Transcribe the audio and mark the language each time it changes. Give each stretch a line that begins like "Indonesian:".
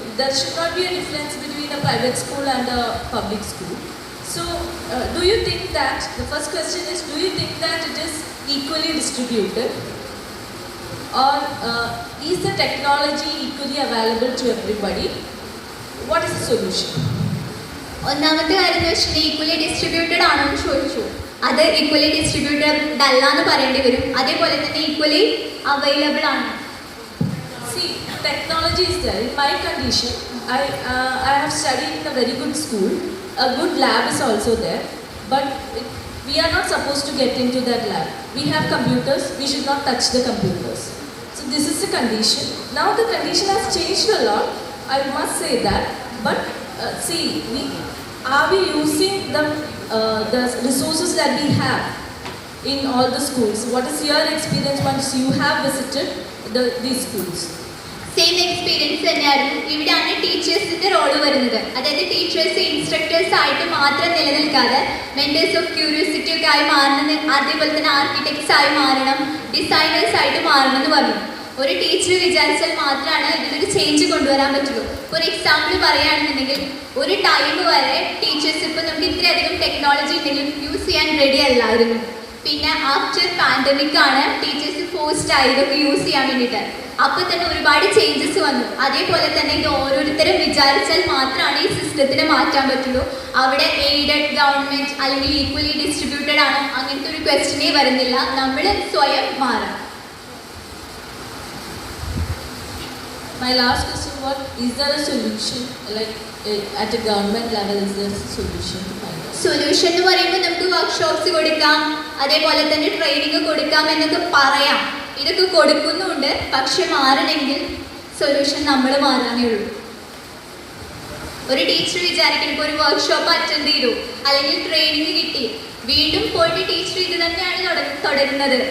English: There should not be a difference between a private school and a public school. So do you think that, the first question is, do you think that it is equally distributed, or is the technology equally available to everybody? what is the solution?
Malayalam: ഒന്നാമത്തെ കാര്യം എന്ന് വെച്ചാൽ equally distributed ആണോ എന്ന് ചോദിച്ചു. അത് equally distributed അല്ല എന്ന് പറയേണ്ടി വരും. അതേപോലെ തന്നെ ഈക്വലി അവൈലബിൾ ആണ്.
English: See, technology is there. In my condition, I have studied in a very good school. A good lab is also there, but we are not supposed to get into that lab. We have computers. We should not touch the computers. So this is the condition. Now the condition has changed a lot. I must say that. But see, are we using the resources that we have in all the schools? What is your experience once you have visited these schools?
Malayalam: Same experience തന്നെയായിരുന്നു. ഇവിടെയാണ് ടീച്ചേഴ്സിന്റെ role വരുന്നത്. അതായത് teachers instructors ആയിട്ട് മാത്രം നിലനിൽക്കാതെ
English: mentors of curiosity
Malayalam: ഒക്കെ ആയി മാറണം, അതേപോലെ തന്നെ ആർക്കിടെക്ട്സ് ആയി മാറണം, ഡിസൈനേഴ്സ് ആയിട്ട് മാറണം എന്ന് പറഞ്ഞു. ഒരു ടീച്ചർ വിചാരിച്ചാൽ മാത്രമാണ് ഇതിലൊരു ചേഞ്ച് കൊണ്ടുവരാൻ പറ്റുള്ളൂ. ഒരു എക്സാമ്പിൾ പറയുകയാണെന്നുണ്ടെങ്കിൽ ഒരു ടൈം വരെ ടീച്ചേഴ്സ് ഇപ്പം നമുക്ക് ഇത്രയധികം ടെക്നോളജി ഉണ്ടെങ്കിലും യൂസ് ചെയ്യാൻ റെഡി അല്ലായിരുന്നു. പിന്നെ
English: after pandemic
Malayalam: ആണ് ടീച്ചേഴ്സ് ഫോഴ്സ്ഡ് ആയി ഇതൊക്കെ യൂസ് ചെയ്യാൻ വേണ്ടിയിട്ട്. അപ്പോൾ തന്നെ ഒരുപാട് ചേഞ്ചസ് വന്നു. അതേപോലെ തന്നെ ഇത് ഓരോരുത്തരും വിചാരിച്ചാൽ മാത്രമാണ് ഈ സിസ്റ്റത്തിനെ മാറ്റാൻ പറ്റുള്ളൂ. അവിടെ എയ്ഡഡ്, ഗവൺമെൻറ് അല്ലെങ്കിൽ ഈക്വലി ഡിസ്ട്രിബ്യൂട്ടഡ് ആണോ അങ്ങനത്തെ ഒരു ക്വസ്റ്റ്യനേ വരുന്നില്ല. നമ്മൾ സ്വയം മാറാം.
English: My last question was, is there a solution, like at a government level, is there a solution to find out?
Malayalam: Solution എന്ന് പറയുമ്പോൾ നമുക്ക് വർക്ക്ഷോപ്സ് കൊടുക്കാം, അതേപോലെ തന്നെ ട്രെയിനിങ് കൊടുക്കാം എന്നൊക്കെ പറയാം. ഇതൊക്കെ കൊടുക്കുന്നുണ്ട്. പക്ഷെ മാറണമെങ്കിൽ സൊല്യൂഷൻ നമ്മൾ മാറാനേ ഉള്ളൂ. ഒരു ടീച്ചർ വിചാരിക്കണം ഇപ്പോൾ ഒരു വർക്ക്ഷോപ്പ് അറ്റൻഡ് ചെയ്തു അല്ലെങ്കിൽ ട്രെയിനിങ് കിട്ടി, വീണ്ടും പോയിട്ട് ടീച്ചർ ഇത് തന്നെയാണ് തുടരുന്നത്.